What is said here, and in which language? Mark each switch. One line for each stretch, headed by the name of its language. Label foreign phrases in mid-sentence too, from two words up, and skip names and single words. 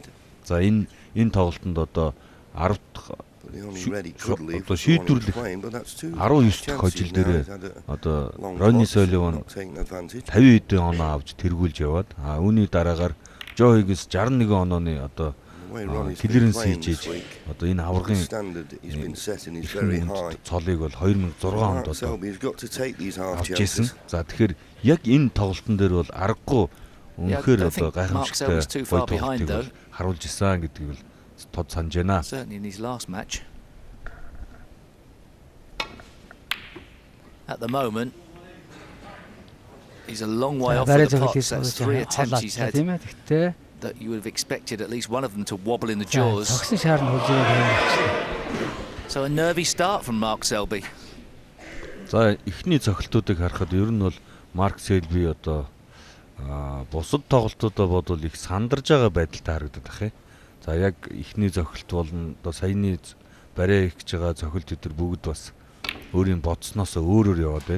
Mongolian: За, энэ тоглолтод одоо 10 дахь одоо шийдвэрлэх 19 дахь хожил дээрээ одоо Ronnie O'Sullivan 50 хэдэн оноо авч тэргүүлж яваад үүний дараагаар Joe Higgins 61 онооны одоо клиренс хийж одоо энэ аваргын цолыг бол 2006 онд одоо авч ирсэн. За, тэгэхээр яг энэ тоглолтын дээр бол аргагүй үнэхээр одоо гайхамшигтай гоё тоглолтыг харуулж исэн гэдгийг л тод санаж байна.
English: Certainly in his last match. At the moment, he's a long way off the pots. That's 3 attempts he's had that you would have expected at least one of them to wobble in the jaws. So a nervy start from Mark Selby.
Mongolian: За эхний цохилтуудыг харахад ер нь бол Марк Селби одоо бусад тоглолтуудаа бодвол их сандарж байгаа байдалтай харагдаад байна. За яг эхний цохилт болно. Одоо саяны барай их гэж байгаа цохилт өдр бүгд бас өөрийн бодсноос өөрөөр яваад байна.